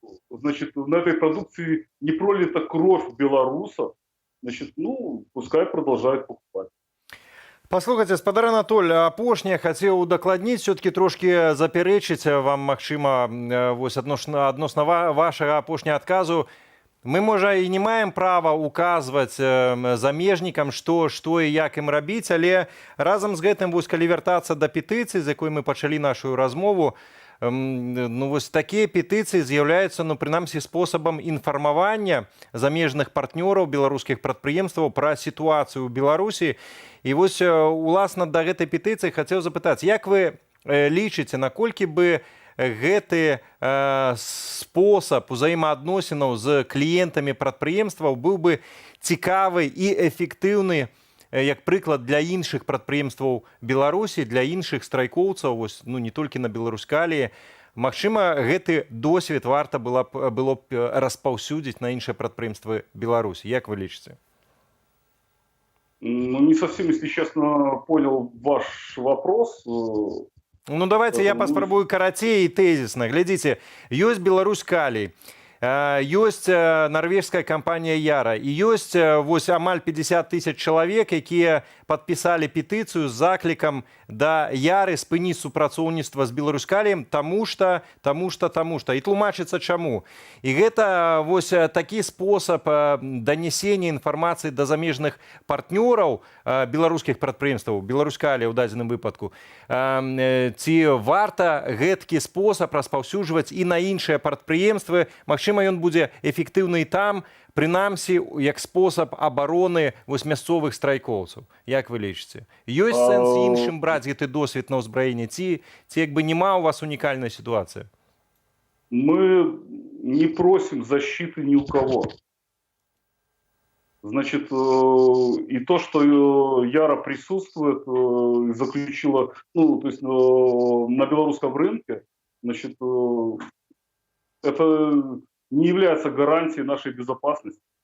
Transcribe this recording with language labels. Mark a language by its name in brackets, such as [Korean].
[Russian] значит, на этой продукции не пролита кровь белорусов, значит, ну, пускай продолжают покупать. [Belarusian] Паслухайце, спадар Анатоль, апошняе хацеў удакладніць, [Russian] все-таки [Belarusian] трошки запярэчыць вам, магчыма, вось адносна вашага апошняга адказу. Мы, можа, і не маем права указваць замежнікам, што і як ім рабіць, але разам з гэтым, вось, калі вяртацца да петыцыі, з якой мы пачалі нашу размову, ну, вось такія петыцыі з'яўляюцца, ну, прынамсі, спосабам інфармавання замежных партнёраў беларускіх прадпрыемстваў пра сітуацыю ў Беларусі. І вось, уласна, да гэтай петыцыі хацеў запытаць, як вы лічыце, наколькі бы гэты спосаб узаемаадносінаў з кліентамі прадпрыемстваў быў бы цікавы і эфектыўны, як прыклад, для іншых прадпрыемстваў Беларусі, для іншых страйкоўцаў, вось, ну, не толькі на Беларусь-Каліі. Магчыма, гэты досвед варта было б распаўсюдзіць на іншыя прадпрыемствы Беларусі. Як вы лічыце? [Russian] Ну, не совсем, если честно, понял ваш вопрос. [Belarusian] Ну, давайте я паспрабую карацей і тэзісна. Глядзіце, ёсць Беларусь-Калій, ёсць нарвежская кампанія Яра, і ёсць вось амаль 50 тысяч чалавек, якія падпісалі петыцыю з заклікам да Яры спыніць супрацоўніцтва з Беларусь-Каліем, таму што. І тлумачыцца чаму. І гэта вось такі спосаб данесення інфармацыі да замежных партнёраў беларускіх прадпрыемстваў, Беларусь-Калія ў дадзеным выпадку. Ці варта гэткі спосаб распаўсюджваць і на іншыя прадпрыемствы? Магчыма, ён будзе эфектыўны і там, прынамсі, як спосаб абароны вось мясцовых страйкоўцаў. Як вы лічыце? Ёсць сэнс іншым браць гэты досвед на ўзбраенне? Ці як бы нема у вас унікальная ситуация? [Russian] Мы не просим защиты ни у кого. Значит, и то, что Яра присутствует, заключила, ну, то есть на белорусском рынке, значит, это не является гарантией нашей безопасности.